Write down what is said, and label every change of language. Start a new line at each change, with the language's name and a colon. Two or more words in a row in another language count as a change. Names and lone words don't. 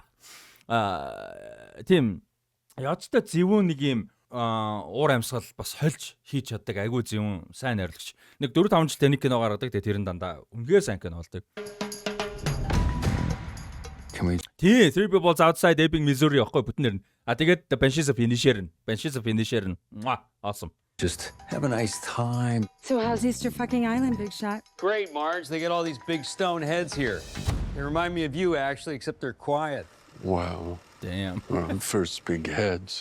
Mongolian: Тийм ёжтой зөвүүн нэг юм уур амьсгал бас хольж хийж чаддаг айгүй зөвүүн сайн найруулагч. Нэг 4-5 жил тэний кино гаргадаг. Тэгээ тэр нь дандаа үнгээр сайн кино болдог. Тий, 3 Billboards Outside Ebbing, Missouri яахгүй бүтэн нэр нь. Тэгээд The Banshees of Inisherin. Awesome.
English: Just have a nice time. So how's Easter fucking Island, Big Shot? Great, Marge. They get all these big stone heads here. They remind me of you, actually, except they're quiet. Wow. Damn. First big heads.